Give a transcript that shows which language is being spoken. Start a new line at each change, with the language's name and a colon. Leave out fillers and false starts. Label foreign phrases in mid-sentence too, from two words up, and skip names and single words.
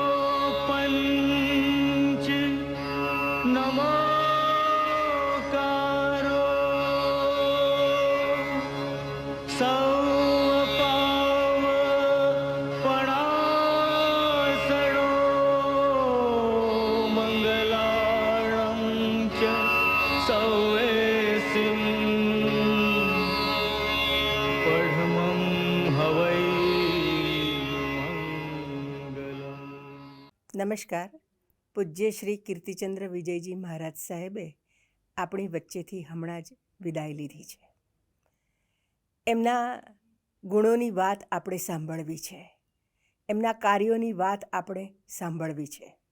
Prakrit languages: पंच नमोकारो सौ पाव पणासणो मंगलाणं च सौवेसिं पढमं हवै
Gujarati: નમસ્કાર. પૂજ્ય શ્રી કીર્તિચંદ્ર વિજયજી મહારાજ સાહેબે આપણી વચ્ચેથી હમણાં જ વિદાય લીધી છે. એમના ગુણોની વાત આપણે સાંભળવી છે, એમના કાર્યોની વાત આપણે સાંભળવી છે.